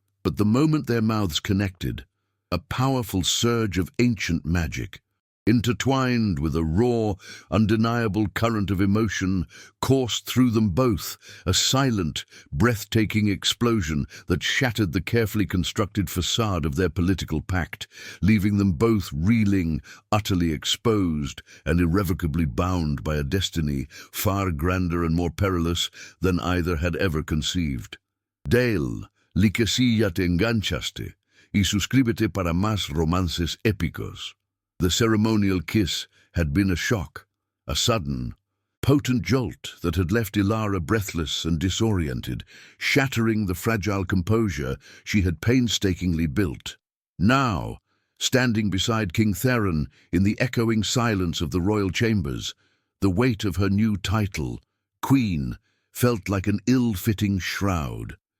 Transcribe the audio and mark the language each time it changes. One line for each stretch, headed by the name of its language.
English: But the moment their mouths connected, a powerful surge of ancient magic, intertwined with a raw, undeniable current of emotion, coursed through them both, a silent, breathtaking explosion that shattered the carefully constructed facade of their political pact, leaving them both reeling, utterly exposed, and irrevocably bound by a destiny far grander and more perilous than either had ever conceived.
Spanish: Dale, li que si ya te enganchaste, y suscríbete para más romances épicos.
English: The ceremonial kiss had been a shock, a sudden, potent jolt that had left Ilara breathless and disoriented, shattering the fragile composure she had painstakingly built. Now, standing beside King Theron in the echoing silence of the royal chambers, the weight of her new title, Queen, felt like an ill-fitting shroud.